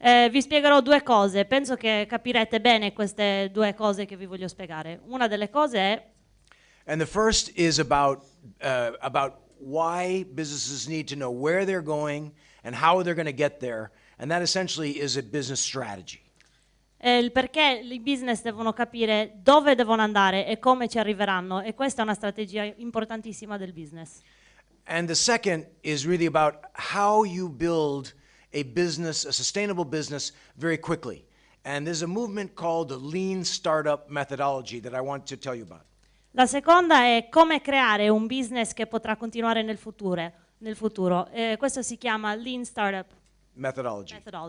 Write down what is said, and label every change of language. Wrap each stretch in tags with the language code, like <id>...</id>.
<it>Vi spiegherò due cose, penso che capirete bene queste due cose che vi voglio spiegare. Una delle cose è...</it> <en>And the first is about why businesses need to know where they're going and how they're going to get there, and that essentially is a business strategy.</en> <it>Il perché i business devono capire dove devono andare e come ci arriveranno, e questa è una strategia importantissima del business.</it> <en>And the second is really about how you build a business, a sustainable business, very quickly. And there's a movement called the lean startup methodology that I want to tell you about.</en> <it>La seconda è come creare un business che potrà continuare nel futuro. Questo si chiama Lean Startup metodologia.</it>